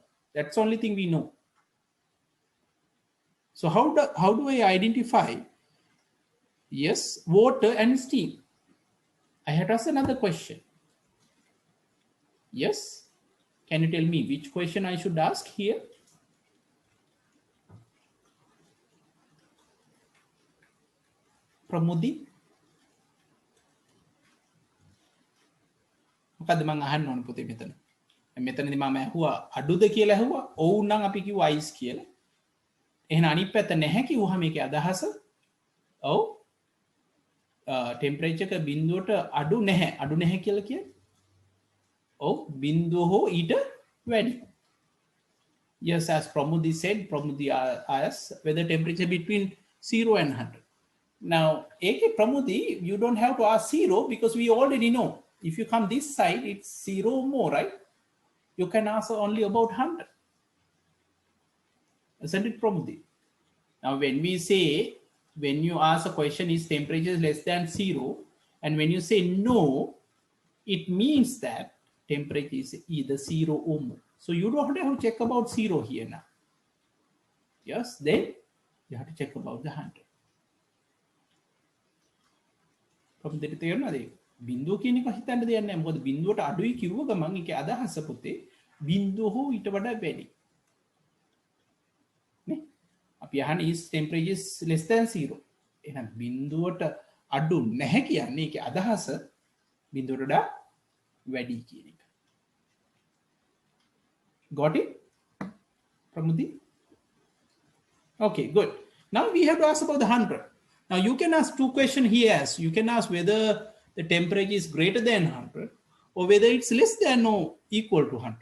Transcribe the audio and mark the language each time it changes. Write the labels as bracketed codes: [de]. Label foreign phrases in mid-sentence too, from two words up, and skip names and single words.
[en] That's the only thing we know. So how do I identify yes, water and steam? I have to ask another question. Yes, can you tell me which question I should ask here? Pramudi? [si] මොකද මං අහන්න ඕන පුතේ මෙතන. මෙතනදී මම ඇහුවා අඩුද කියලා ඇහුවා. ඔව් නම් අපි කිව්වා ice කියලා. එහෙනම් අනිත් පැත්ත නැහැ කිව්වහම මේකේ අදහස ඔව් ටෙම්පරේචර් එක බිඳුවට අඩු නැහැ කියලා කියන්නේ. ඔව් බිඳුව හෝ ඊට වැඩි. [en] Yes, as Pramudi said, Pramudi asked whether temperature between 0 and 100. Now, AK Pramudi, you don't have to ask 0 because we already know. If you come this side, it's 0 or more, right? You can answer only about 100. Isn't it, Pramudi? Now, when you ask a question, is temperature less than 0? And when you say no, it means that temperature is either 0 or more. So you don't have to check about 0 here now. Yes, then you have to check about the 100. From the [si] බින්දුව කියන එක හිතන්න දෙයක් නැහැ. මොකද බින්දුවට අඩුයි කිව්ව ගමන් ඒකේ අදහස පුතේ බින්දුව හෝ ඊට වඩා වැඩි. නේ? අපි අහන්නේ [en] is temperature is less than 0. [si] එහෙනම් බින්දුවට අඩු නැහැ කියන්නේ ඒකේ අදහස බිඳුවට වැඩි කියන එක. [en] Got it, Pramudi? Okay, good. Now we have to ask about the 100. Now you can ask two questions here. As you can ask whether the temperature is greater than 100 or whether it's less than or equal to 100.